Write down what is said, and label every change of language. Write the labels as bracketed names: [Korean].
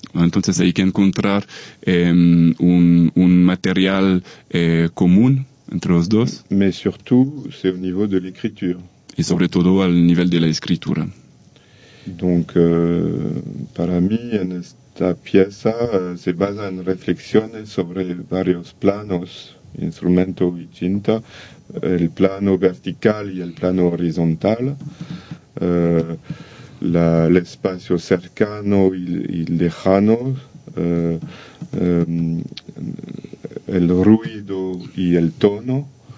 [Spanish] Entonces hay que encontrar un material común entre los dos. [French] Mais surtout c'est au niveau de l'écriture. [Spanish] Et sobre todo al nivel de la escritura. Donc, para mí, en esta pieza se basa en reflexiones sobre varios planos, instrumento y cinta, el plano vertical y el plano horizontal, el espacio cercano y lejano, el ruido y el tono,